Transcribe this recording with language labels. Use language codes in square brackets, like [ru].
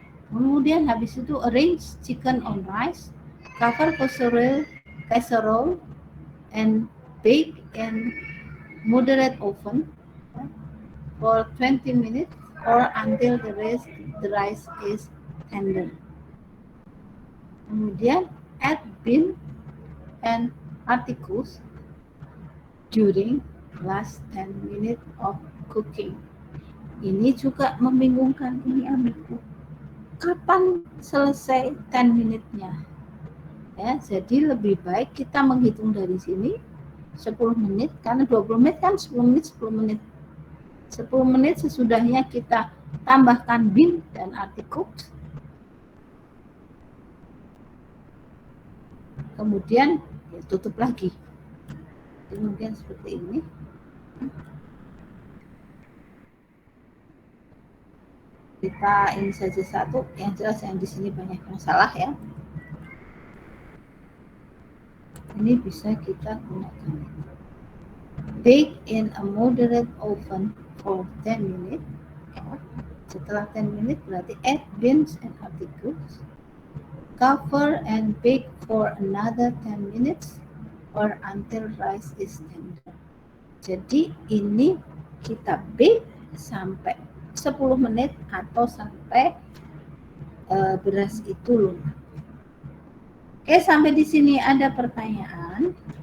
[id] Kemudian habis itu [en] arrange chicken on rice, cover casserole, and bake in moderate oven for 20 minutes or until the rice is tender. Kemudian add bean and articles during last 10 minutes of cooking. [id] Ini juga membingungkan ini amiku. Kapan selesai 10 menitnya? Ya, jadi lebih baik kita menghitung dari sini 10 menit, karena 20 menit kan 10 menit 10 menit. 10 menit sesudahnya kita tambahkan bean dan articles. Kemudian ya, tutup lagi. Jadi mungkin seperti ini. Kita ini saja satu, yang jelas yang di sini banyak yang salah ya. Ini bisa kita gunakan. [en] Bake in a moderate oven for 10 minutes. [id] Setelah 10 menit berarti [en] add beans and articles. Cover and bake for another 10 minutes or until rice is tender. [id] Jadi ini kita bake sampai 10 menit atau sampai beras itu lunak. Oke, sampai di sini ada pertanyaan?